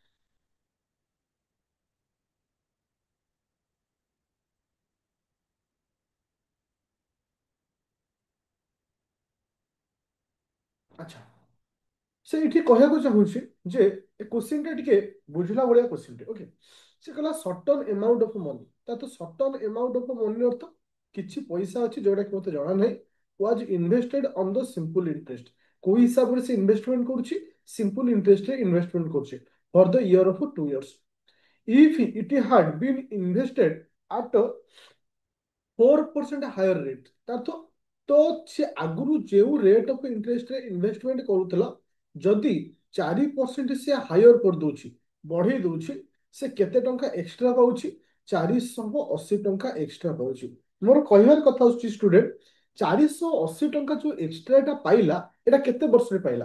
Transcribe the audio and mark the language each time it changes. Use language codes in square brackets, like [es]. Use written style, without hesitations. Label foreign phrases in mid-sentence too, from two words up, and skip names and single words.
[or] ଆଚ୍ଛା, ସେ ଏଠି କହିବାକୁ ଚାହୁଁଛି ଯେ ଏ କୋଶ୍ଚିନ୍ ଟା ଟିକେ ବୁଝିଲା ଭଳିଆ କୋଶ୍ଚିନ୍ ଟେ। ଓକେ, ସେ କହିଲା ସର୍ଟନ୍ ଏମାଉଣ୍ଟ ଅଫ୍ ମନି। ତା ତ [en] certain amount of money [or] ଅର୍ଥ କିଛି ପଇସା ଅଛି ଯୋଉଟା କି ମତେ ଜଣା ନାହିଁ, [en] was invested on the simple interest. [or] କୋଉ ହିସାବରେ ସେ ଇନଭେଷ୍ଟମେଣ୍ଟ କରୁଛି? [en] simple interestରେ [or] ଇନଭେଷ୍ଟମେଣ୍ଟ କରୁଛି [en] for the year of 2 years. If it had been invested at a 4% higher rate, [or] ତାର ତ ସେ ଆଗରୁ ଯେଉଁ [en] rate of interestରେ [or] ଇନଭେଷ୍ଟମେଣ୍ଟ କରୁଥିଲା, ଯଦି 4% ସେ ହାୟର କରିଦଉଛି, ବଢେଇ ଦଉଛି, ସେ କେତେ ଟଙ୍କା ଏକ୍ସଟ୍ରା ପାଉଛି? 480 ଟଙ୍କା ଏକ୍ସଟ୍ରା ପାଉଛି। ମୋର କହିବାର କଥା ହଉଛି ଷ୍ଟୁଡେଣ୍ଟ, 480 ଟଙ୍କା ଯୋଉ ଏକ୍ସଟ୍ରାଟା ପାଇଲା, ଏଟା କେତେ ବର୍ଷରେ ପାଇଲା?